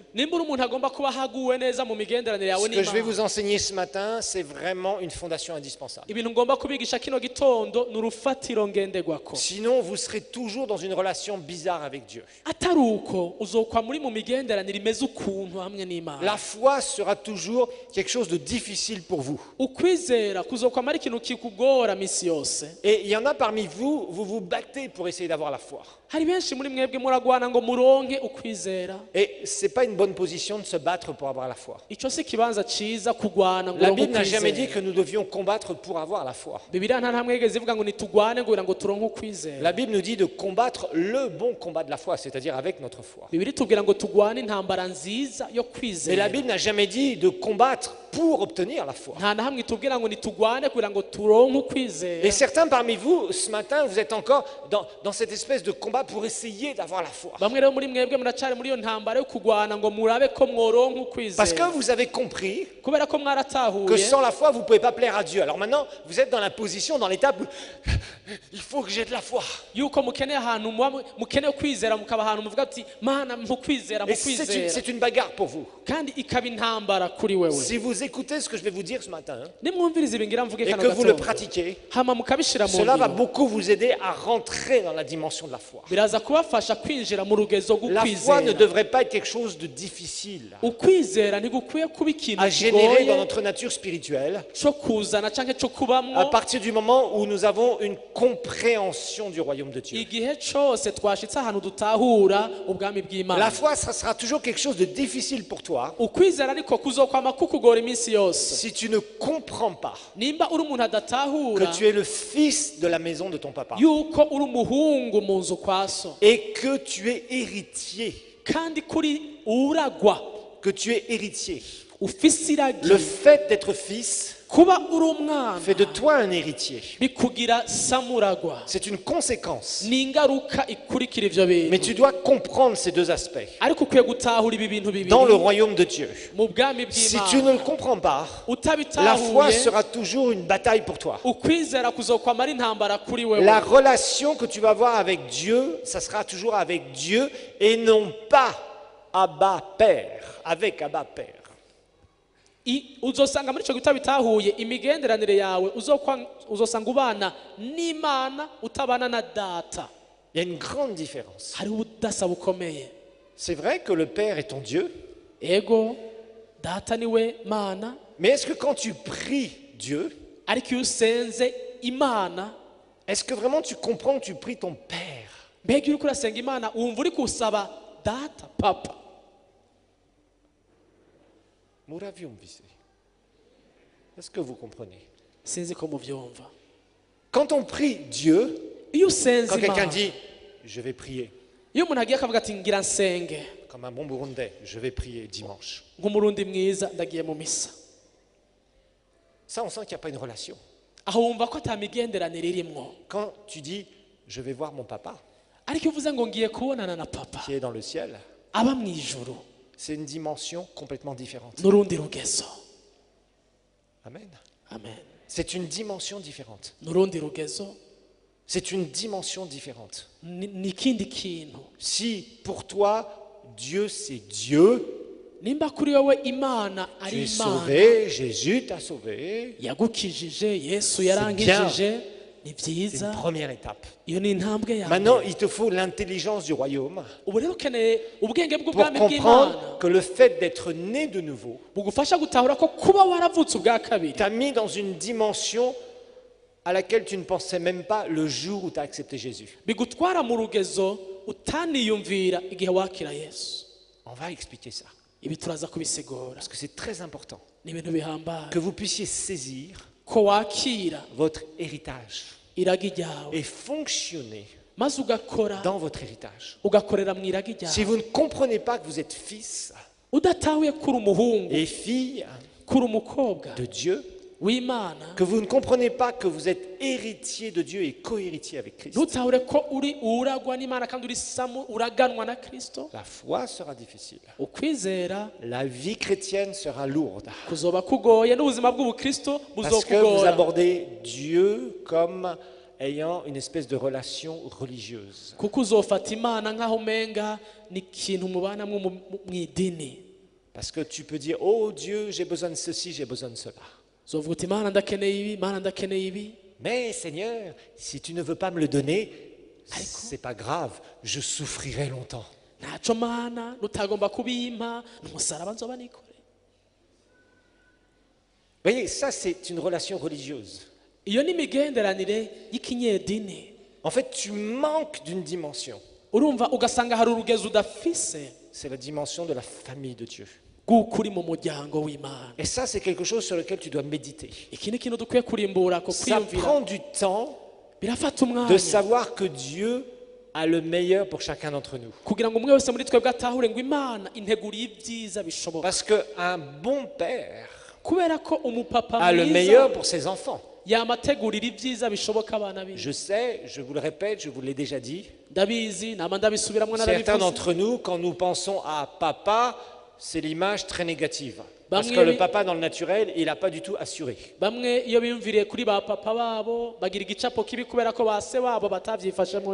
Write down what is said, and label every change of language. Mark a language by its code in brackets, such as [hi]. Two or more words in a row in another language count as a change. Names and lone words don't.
[rn] Nimba uri umuntu agomba kuba haguwe neza mu migenderanire yawe [fr] ce que je vais [rn] n'Imana, [fr] vous enseigner ce matin, c'est vraiment une fondation indispensable. [rn] ibintu ngomba kubigisha kino gitondo ni urufatiro ngenderwako. [fr] Sinon, vous serez toujours dans une relation bizarre avec Dieu. [rn] Atari uko uzokwa muri mu migenderanire imeze ukuntu hamwe n'Imana. [fr] La foi sera toujours quelque chose de difficile pour vous. [rn] Ukwizera kuzokwama ari ikintu kikugora misi yose. [fr] Et il y en a parmi vous, vous vous battez pour essayer d'avoir la foi. [rn] Hari benshi muri mwebwe muragwana ngo muronke ukwizera. [fr] Et ce n'est pas une bonne position de se battre pour avoir la foi. [rn] Ico si kibanza ciza kugwana ngo [fr] La [rn] uronke [fr] Bible n'a jamais dit [rn] ukwizera. [fr] que nous devions combattre pour avoir la foi. [rn] Bibiliya nta ntamwe yigeze ivuga ngo nitugwane kugira ngo turonke ukwizera. [fr] La Bible nous dit de combattre le bon combat de la foi, c'est-à-dire avec notre foi. [rn] Bibiliya itubwira ngo tugwane intambara nziza yo [fr] Mais la [rn] kwizera. [fr] Bible n'a jamais dit de combattre pour obtenir la foi. [rn] Nta na hamwe itubwira ngo nitugwane kugira ngo turonke [fr] Et [rn] ukwizera. [fr] certains parmi vous, ce matin, vous êtes encore dans cette espèce de combat pour essayer d'avoir la foi. [rn] Bamwe rero muri mwebwe muracari muri iyo ntambara yo kugwana ngo murabe ko mworonka [fr] Parce que [rn] ukwizera. [fr] vous avez compris [rn] Kubera ko [fr] que [rn] mwaratahuye [fr] sans la foi, vous ne pouvez pas plaire à Dieu. Alors maintenant, vous êtes dans la position, dans l'étape où il faut que j'ai de la foi. [rn] yuko mukeneye ahantu mukeneye kwizera, mukaba ahantu muvuga ati mana mukwizera [fr] Et c'est [rn] mukwizera, [fr] une bagarre pour vous. [rn] kandi ikaba intambara kuri wewe. [fr] Si vous écoutez ce que je vais vous dire ce matin [rn] Nimwumviriza ibi ngira mvuge [fr] et [rn] kano [fr] que vous le [rn] gatondo, [fr] pratiquez, [rn] hama mukabishira mu [fr] cela va [rn] ngiro, [fr] beaucoup vous aider à rentrer dans la dimension de la foi. [rn] biraza kubafasha kwinjira mu rugezo [fr] La foi ne [rn] rw'ukwizera. [fr] devrait pas être quelque chose de difficile [rn] Ukwizera ntigukwiye kuba ikintu [fr] à générer dans [rn] kigoye [fr] notre nature spirituelle [rn] cyo kuzana canke cyo [fr] à [rn] kubamwo [fr] partir du moment où nous avons une compréhension du royaume de Dieu. [rn] igihe cose twashitse ahantu dutahura ubwami [fr] La [rn] bw'Imana. [fr] foi, ça sera toujours quelque chose de difficile pour toi [rn] Ukwizera ariko kuzokwama kukugora iminsi yose [fr] si tu ne comprends pas [rn] nimba uri umuntu [fr] que [rn] adatahura [fr] tu es le fils de la maison de ton papa [rn] yuko uri umuhungu mu nzu kwa so, [fr] et que tu es héritier, [rn] kandi kuri uragwa [fr] que tu es héritier. [rn] ufise iragi. [fr] Le fait d'être fils [rn] Kuba uri umwana [fr] fait de toi un héritier. [rn] bikugira samuragwa, [fr] C'est une conséquence. [rn] ni ingaruka ikurikira ivyo [fr] Mais [rn] bintu. [fr] tu dois comprendre ces deux aspects [rn] Ariko ukwiye gutahura ibi bintu bibiri [fr] dans le royaume de Dieu. [rn] mu bwami [fr] Si tu ne le [rn] bw'Imana. [fr] comprends pas, la foi [rn] Utabitahuye [fr] sera toujours une bataille pour toi. [rn] ukwizera kuzokwama ari intambara kuri wewe. [fr] La relation que tu vas avoir avec Dieu, ça sera toujours avec Dieu et non pas Abba Père, avec Abba Père. [rn] uzosanga muri icyo gitabo bitahuye imigenderanire yawe uzosanga ubana n'Imana utabana na data. [fr] Il y a une grande différence. [rn] Hariho ubudasa bukomeye. [fr] C'est vrai que le Père est ton Dieu, [rn] Ego data niwe Mana, [fr] mais est-ce que quand tu pries Dieu, [rn] ariko iyo usenze Imana, [fr] est-ce que vraiment tu comprends que tu pries ton Père? [rn] mbega iyo uriko urasenga Imana wumva uri kusaba data, papa. Muravyumvise. [fr] Est-ce que vous comprenez? [rn] Sinzi ko muvyumva. [fr] Quand on prie Dieu, [rn] Iyo usenze [fr] quand quelqu'un [rn] Imana, [fr] dit je vais prier, [rn] iyo umuntu agiye akavuga ati ngira nsenge, [fr] comme un bon Burundais, je vais prier dimanche. [rn] nk'umurundi mwiza ndagiye mu misa, [fr] Ça, on sent qu'il n'y a pas une relation. [rn] aho wumva ko ata migenderanire irimwo. [fr] Quand tu dis je vais voir mon papa [rn] Ariko iyo uvuze ngo ngiye kubonana na papa [fr] qui est dans le ciel, [rn] aba mu ijuru, [fr] c'est une dimension complètement différente. [rn] n'urundi rugezo. Amen. Amen. [fr] C'est une dimension différente. [rn] N'urundi rugezo, [fr] C'est une dimension différente. [rn] ni ikindi kintu. [fr] Si pour toi, Dieu c'est Dieu, [rn] Nimba kuri wowe Imana [fr] tu [rn] ari [fr] es [rn] Imana, [fr] sauvé, Jésus t'a sauvé, [rn] yagukijije, Yesu yarankijije, ni [fr] c'est [rn] byiza. [fr] une première étape. [rn] Iyo ni intambwe yawe. [fr] Maintenant, il te faut l'intelligence du royaume [rn] Ubu rero ukeneye ubwenge [fr] pour [rn] bw'ubwami bw'Imana [fr] comprendre que le fait d'être né de nouveau [rn] bugufasha gutahura ko kuba waravutse ubwa kabiri [fr] t'a mis dans une dimension à laquelle tu ne pensais même pas le jour où tu as accepté Jésus. [rn] bigutwara mu rugezo utaniyumvira igihe wakira Yesu. [fr] On va expliquer ça, [rn] Ibi turaza kubisigura, [fr] parce que c'est très important [rn] ni ibintu bihambaye [fr] que vous puissiez saisir [rn] ko wakira [fr] votre héritage [rn] iragi ryawe [fr] et fonctionner [rn] maze ugakora [fr] dans votre héritage. [rn] ugakorera mu iragi [fr] Si [rn] ryawe [fr] vous ne comprenez pas que vous êtes fils [rn] udatahuye kuri umuhungu, [fr] et fille [rn] kuri umukobwa [fr] de Dieu, [rn] w'Imana, [fr] que vous ne comprenez pas que vous êtes héritier de Dieu et co-héritier avec Christ, [rn] ntutahure ko uri uragwa n'Imana kandi uri samu uraganwa na Kristo, [fr] la foi sera difficile. [rn] ukwizera [fr] La vie chrétienne sera lourde. [rn] kuzoba kugoye, n'ubuzima bw'ubukristo [fr] Parce que vous [rn] buzokugora, [fr] abordez Dieu comme ayant une espèce de relation religieuse. [rn] kuko uzofata Imana nk'aho umenga ni ikintu mubanamwo mu idini. [fr] Parce que tu peux dire, oh Dieu, j'ai besoin de ceci, j'ai besoin de cela. [rn] Uzovuga uti Imana ndakeneye ibi, Imana ndakeneye ibi, [fr] Mais Seigneur, si tu ne veux pas me le donner, c'est pas grave, je souffrirai longtemps. [rn] ntaco Mana nutagomba kubimpa n'umusaraba nzoba nikore. [fr] Vous voyez, ça c'est une relation religieuse. [rn] Iyo ni imigenderanire y'ikinyedini. [fr] En fait, tu manques d'une dimension. [rn] Urumva ugasanga hari urugezo udafise [fr] C'est la dimension de la famille de Dieu. [rn] bw'ukuri mu muryango w'Imana. [fr] Et ça, c'est quelque chose sur lequel tu dois méditer. [rn] Iki ni ikintu dukwiye kurimbura ko [fr] Ça [rn] kwiyumvira, [fr] prend du temps [rn] birafata [fr] de [rn] umwanya [fr] savoir que Dieu a le meilleur pour chacun d'entre nous. [rn] kugira ngo umwe wese muri twebwe atahure ngo Imana integuriye ibyiza bishoboka, [fr] Parce qu'un bon père [rn] kubera ko umupapa [fr] a le [rn] mwiza [fr] meilleur pour ses enfants. [rn] yamategurira ibyiza bishoboka abana be. [fr] Je sais, je vous le répète, je vous l'ai déjà dit, [rn] Ndabizi nama ndabisubiramwo [fr] certains [rn] narabivuze. [fr] d'entre nous, quand nous pensons à papa, c'est l'image très négative. Parce que [rn] Bamwe [fr] le bi- papa dans le naturel, il n'a pas du tout assuré. [rn] Bamwe iyo biyumviriye kuri ba papa babo bagira igicapo kibi kubera ko ba se babo batavyifashemo